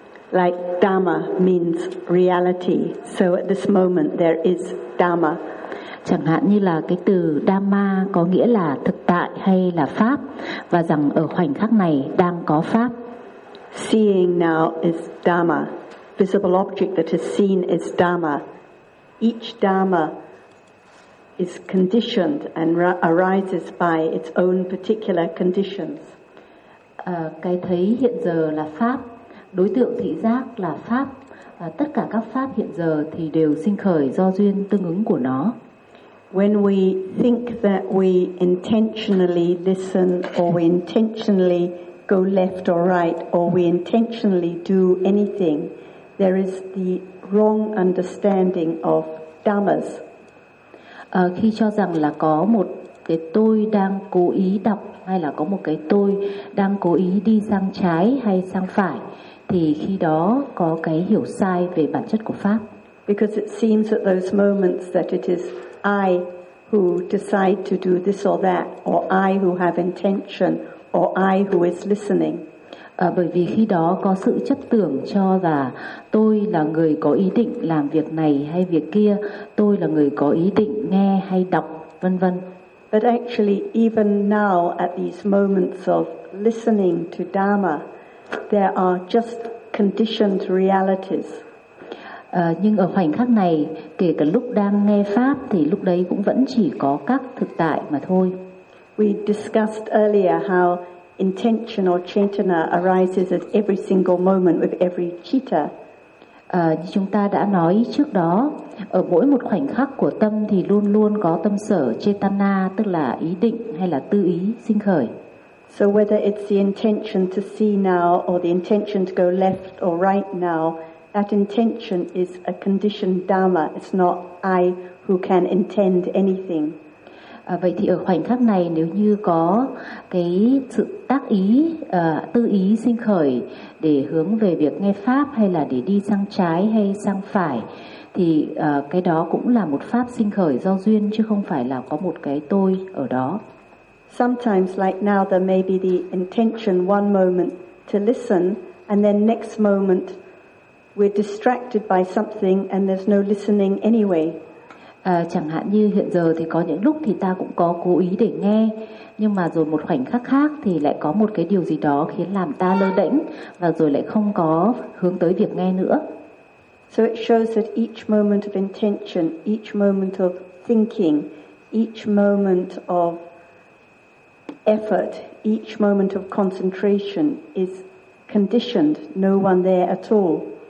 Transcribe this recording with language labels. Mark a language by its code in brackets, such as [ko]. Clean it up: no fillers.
[en] Like Dhamma means reality, so at this moment there is Dhamma. [vi] Chẳng hạn như là cái từ Dhamma có nghĩa là thực tại hay là pháp, và rằng ở khoảnh khắc này đang có pháp. [en] Seeing now is Dhamma. Visible object that is seen is Dhamma. Each Dhamma is conditioned and arises by its own particular conditions. [vi] Cái thấy hiện giờ là pháp, đối tượng thị giác là pháp. Tất cả các pháp hiện giờ thì đều sinh khởi do duyên tương ứng của nó. [en] When we think that we intentionally listen, or we intentionally go left or right, or we intentionally do anything, there is the wrong understanding of dhammas. [vi] Khi cho rằng là có một cái tôi đang cố ý đọc, hay là có một cái tôi đang cố ý đi sang trái hay sang phải, thì khi đó có cái hiểu sai về bản chất của pháp. [en] Because it seems at those moments that it is I who decide to do this or that, or I who have intention, or I who is listening. [vi] Bởi vì khi đó có sự chấp tưởng cho là tôi là người có ý định làm việc này hay việc kia, tôi là người có ý định nghe hay đọc, vân vân. [en] But actually, even now at these moments of listening to Dhamma, there are just conditioned realities. [vi] Nhưng ở khoảnh khắc này, kể cả lúc đang nghe pháp thì lúc đấy cũng vẫn chỉ có các thực tại mà thôi. [en] We discussed earlier how intention or chetana arises at every single moment with every citta. [vi] Như chúng ta đã nói trước đó, ở mỗi một khoảnh khắc của tâm thì luôn luôn có tâm sở chetana, tức là ý định hay là tư ý sinh khởi. [en] So whether it's the intention to see now or the intention to go left or right now, that intention is a conditioned dharma. It's not I who can intend anything. [vi] Vậy thì ở khoảnh khắc này, nếu như có cái sự tác ý, tư ý sinh khởi để hướng về việc nghe pháp hay là để đi sang trái hay sang phải, thì cái đó cũng là một pháp sinh khởi do duyên, chứ không phải là có một cái tôi ở đó. [en] Sometimes like now there may be the intention one moment to listen, and then next moment We're distracted by something and there's no listening anyway. [vi] Chẳng hạn như hiện giờ thì có những lúc thì ta cũng có cố ý để nghe, nhưng mà rồi một khoảnh khắc khác thì lại có một cái điều gì đó khiến làm ta lơ đễnh và rồi lại không có hướng tới việc nghe nữa. [en] So it shows that each moment of intention, each moment of thinking, each moment of effort, each moment of concentration is conditioned, no one there at all.